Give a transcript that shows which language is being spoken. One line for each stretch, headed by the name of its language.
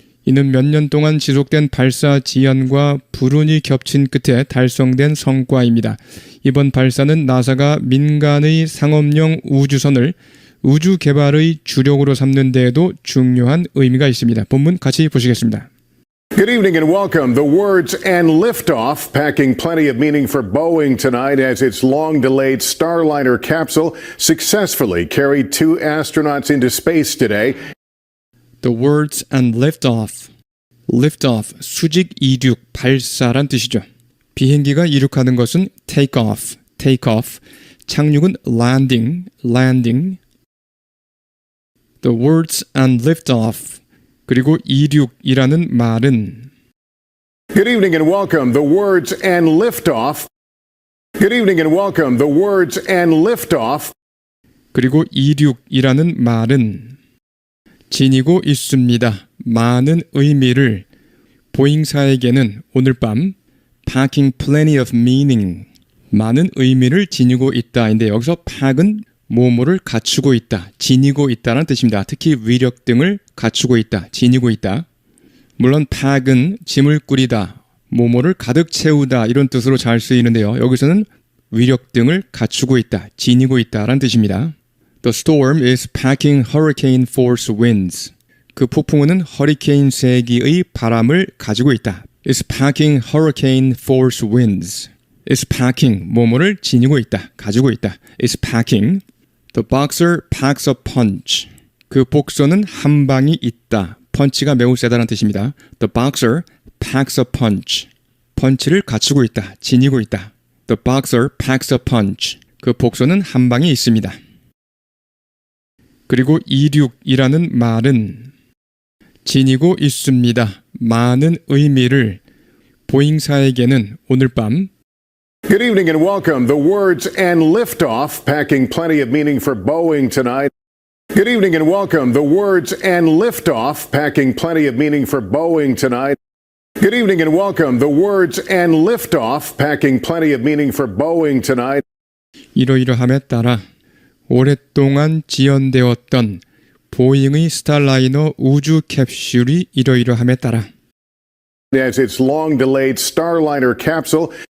Korean: 이는 몇 년 동안 지속된 발사 지연과 불운이 겹친 끝에 달성된 성과입니다. 이번 발사는 나사가 민간의 상업용 우주선을 우주 개발의 주력으로 삼는 데에도 중요한 의미가 있습니다. 본문 같이 보시겠습니다.
English: Good evening and welcome. The words and liftoff packing plenty of meaning for Boeing tonight as its long-delayed Starliner capsule successfully carried 2 astronauts into space today. The words and liftoff.
Korean: liftoff, 수직 이륙, 발사란 뜻이죠. 비행기가 이륙하는 것은 take off, 착륙은 landing.
English: The words and liftoff.
Korean: 그리고 이륙이라는 말은
English: Good evening and welcome. The words and liftoff. Good evening and welcome. The words and liftoff.
Korean: 그리고 이륙이라는 말은 지니고 있습니다. 많은 의미를 보잉사에게는 오늘 밤
English: packing plenty of meaning
Korean: 많은 의미를 지니고 있다인데 여기서 pack은 뭐뭐를 갖추고 있다, 지니고 있다는 뜻입니다. 특히 위력 등을 갖추고 있다, 지니고 있다. 물론 pack은 짐을 꾸리다, 뭐뭐를 가득 채우다 이런 뜻으로 잘 쓰이는데요. 여기서는 위력 등을 갖추고 있다, 지니고 있다라는 뜻입니다.
English: The storm is packing hurricane force winds.
Korean: 그 폭풍우는 허리케인 세기의 바람을 가지고 있다.
English: It's packing hurricane force winds. It's packing,
Korean: 뭐뭐를 지니고 있다, 가지고 있다.
English: It's packing. The boxer packs a punch.
Korean: 그 복서는 한 방이 있다. 펀치가 매우 세다는 뜻입니다.
English: The boxer packs a punch.
Korean: 펀치를 갖추고 있다, 지니고 있다.
English: The boxer packs a punch.
Korean: 그 복서는 한 방이 있습니다. 그리고 이륙이라는 말은 지니고 있습니다. 많은 의미를 보잉사에게는 오늘 밤
English: Good evening and welcome. The words and liftoff packing plenty of meaning for Boeing tonight. Good evening and welcome. The words and liftoff packing plenty of meaning for Boeing tonight. Good evening and welcome. The words and liftoff packing plenty of meaning for Boeing tonight.
Korean: 이러이러함에 따라 오랫동안 지연되었던 보잉의 스타라이너 우주 캡슐이 이러이러함에 따라
English: As its long-delayed Starliner capsule